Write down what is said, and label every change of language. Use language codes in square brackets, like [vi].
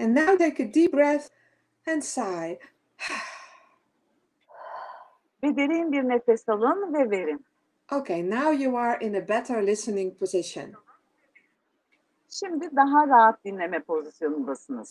[en] And now take a deep breath and sigh. [tr] Ve derin bir nefes alın ve verin. [en] Okay, now you are in a better listening position. [tr] Şimdi daha rahat dinleme pozisyonundasınız.